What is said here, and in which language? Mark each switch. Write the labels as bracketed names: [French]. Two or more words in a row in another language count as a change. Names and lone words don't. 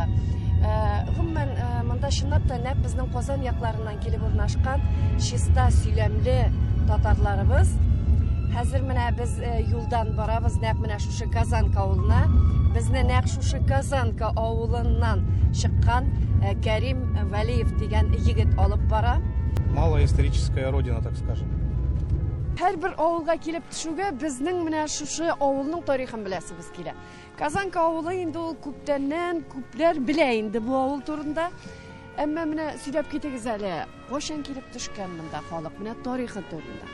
[Tatar] Гомумән монда чынлап та нәкъ безнең Казан якларыннан килеп урнашкан чиста сөйләмле татарларыбыз. Хәзер менә без юлдан барабыз нәкъ менә шушы Казанка авылына. Безне нәкъ шушы Казанка авылыннан чыккан Кәрим Вәлиев дигән егет алып бара. [Russian] Малая историческая родина, так скажем. [Tatar] Һәрбер авылга килеп төшүгә безнең менә шушы авылның тарихын беләсебез килә. Казанка авылы инде ул күптәннән күпләр белә инде бу авыл турында. Әмма менә сөйләп китегез әле, кайчан килеп төшкән монда халык, менә тарихы турында.